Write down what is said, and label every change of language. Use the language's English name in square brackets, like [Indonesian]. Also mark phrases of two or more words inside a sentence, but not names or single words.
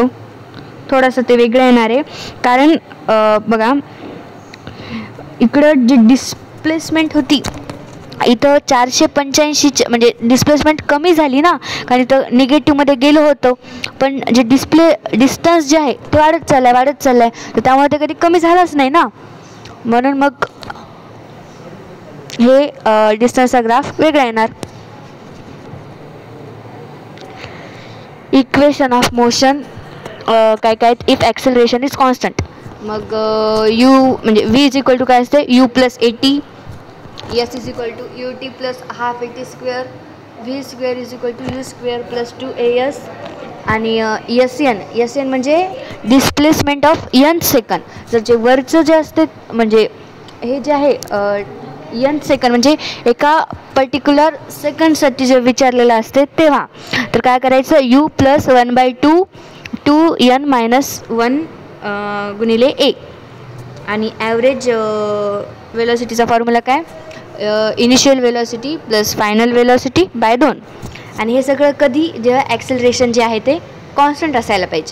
[Marathi] थोडंसं ते वेगळं येणार आहे कारण बघा इकडं जी डिस्प्लेसमेंट होती इथं 485 म्हणजे डिस्प्लेसमेंट कमी झाली ना कारण इथं निगेटिव्हमध्ये गेलं होतं पण जे डिस्टन्स जे आहे ते वाढत चाललं आहे तर त्यामुळे ते कधी कमी झालंच नाही ना म्हणून मग हे [English] distanceचा graph [Marathi] वेगळा येणार. [English] equation of motion [Marathi] काय काय [English] if acceleration is constant. [Marathi] मग u म्हणजे v काय असते u + at s ut + ½ at², v² u² + 2as आणि sn म्हणजे [English] displacement of n second. [Marathi] जर जे वरचं जे असते म्हणजे हे जे आहे n सेकंड म्हणजे एका पर्टिक्युलर सेकंडसाठी जे विचारलेलं असते तेव्हा तर काय करायचं u + 1/2 2n - 1 गुणिले a आणि [English] average velocityचा formula [Marathi] काय [English] initial velocity + final velocity [Marathi] / 2 आणि हे सगळं कधी जेव्हा ॲक्सेलरेशन जे आहे ते कॉन्स्टंट असायला पाहिजे.